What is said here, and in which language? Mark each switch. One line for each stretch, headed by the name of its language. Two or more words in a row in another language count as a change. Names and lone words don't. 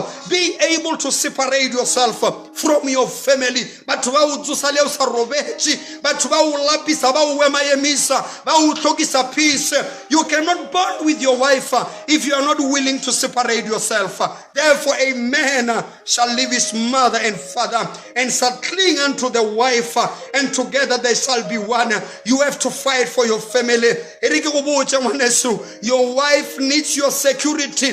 English: Be able to separate yourself from your family.
Northern Sotho: Batho ba o tsosa le o sa robetše batho ba o lapisa ba o ema emisa ba o tlhokisa peace.
English: You cannot bond with your wife if you are not willing to separate yourself. Therefore a man shall leave his mother and father and shall cling unto the wife, and together they shall be one. You have to fight for your family. Your wife needs your security.